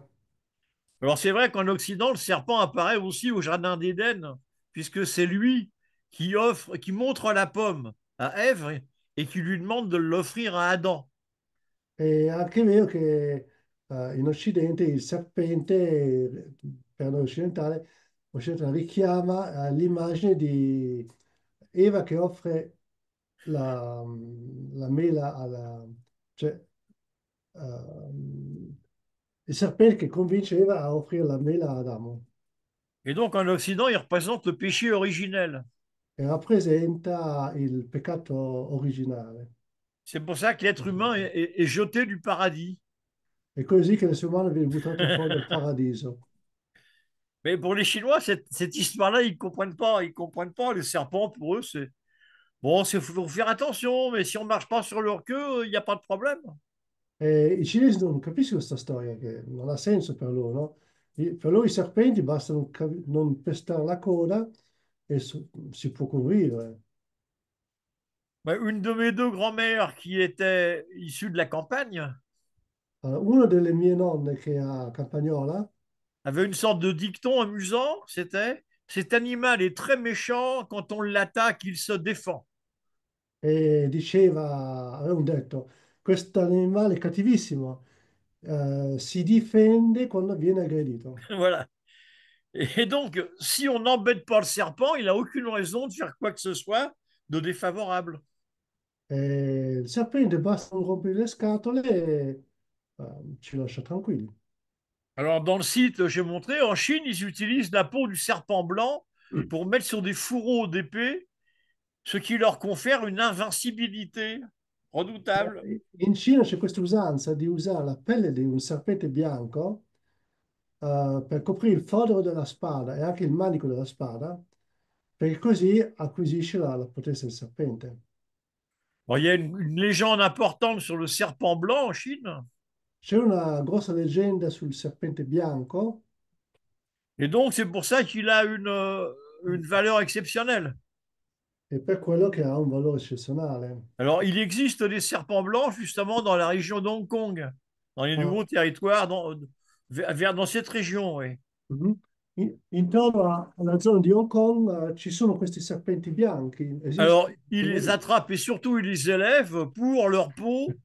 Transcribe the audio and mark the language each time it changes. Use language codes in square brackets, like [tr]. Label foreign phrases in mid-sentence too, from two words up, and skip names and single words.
[fr] Alors c'est vrai qu'en Occident, le serpent apparaît aussi au Jardin d'Éden, puisque c'est lui qui offre, qui montre la pomme à Ève et qui lui demande de l'offrir à Adam. [it] È anche vero che in Occidente il serpente, per noi occidentale richiama l'immagine di Eva che offre la mela cioè, il serpente che convince Eva a offrire la mela ad Adamo [fr] Et donc en Occident, il représente le péché originel. [it] e rappresenta il peccato originale. [fr] C'est pour ça que l'être humain est jeté du paradis. [it] È così che l'essere umano viene buttato fuori dal paradiso. [fr] Mais pour les Chinois, cette histoire-là, ils ne comprennent pas. Ils comprennent pas. Les serpents, pour eux, c'est bon, il faut faire attention, mais si on ne marche pas sur leur queue, il n'y a pas de problème. [it] E i cinesi non capiscono questa storia, che non ha senso per loro, no? Per loro i serpenti basta non pestare la coda e si può convivere. [fr] Une de mes deux grand-mères qui était issue de la campagne [it] Allora, una delle mie nonne che ha Campagnola [fr] avait une sorte de dicton amusant, c'était cet animal est très méchant, quand on l'attaque, il se défend. [it] aveva un detto, questo animale è cattivissimo, si difende quando viene aggredito. [fr] Voilà. Et donc, si on n'embête pas le serpent, il n'a aucune raison de faire quoi que ce soit de défavorable. [it] Il serpente basta non rompere le scatole e ci lascia tranquilli. [fr] Alors, dans le site, j'ai montré, en Chine, ils utilisent la peau du serpent blanc pour mettre sur des fourreaux d'épée, ce qui leur confère une invincibilité redoutable. [it] In Cina c'è questa usanza di usare la pelle di un serpente bianco per coprire il fodero della spada e anche il manico della spada, perché così acquisisce la potenza del serpente. [fr] Bon, il y a une légende importante sur le serpent blanc en Chine, [it] C'è una grossa leggenda sul serpente bianco [fr] et donc c'est pour ça qu'il a une valeur exceptionnelle. [it] e per quello che ha un valore eccezionale. [fr] Alors, il existe des serpents blancs justement dans la région d'Hong Kong, dans les Ah, nouveaux territoires, dans cette région, oui. mhm. [it] Intorno alla zona di Hong Kong ci sono questi serpenti bianchi, [fr] Alors, [it] esistono, [fr] il [it] sono [fr] les [it] lì. [fr] attrape et surtout il les élève pour leur peau,